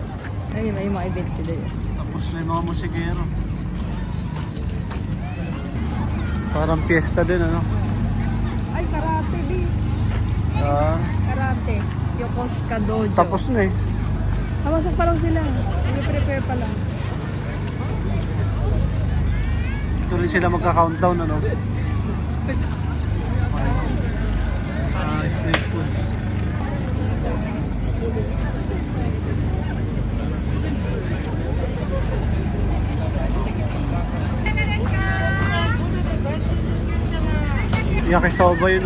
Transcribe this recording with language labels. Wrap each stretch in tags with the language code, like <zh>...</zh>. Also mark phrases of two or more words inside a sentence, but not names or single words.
<tl>Ay, may mga event sila yun. Tapos may mga musikero. Parang piyesta din ano. Ay, karate din. Karate. Yokosuka Dojo. Tapos na eh. Hawasak pa lang sila. Nag-prepare pa lang. Ito rin sila magka-countdown ano.</tl> <en>Street foods.</en> <tl>Yakisoba yun oh.</tl>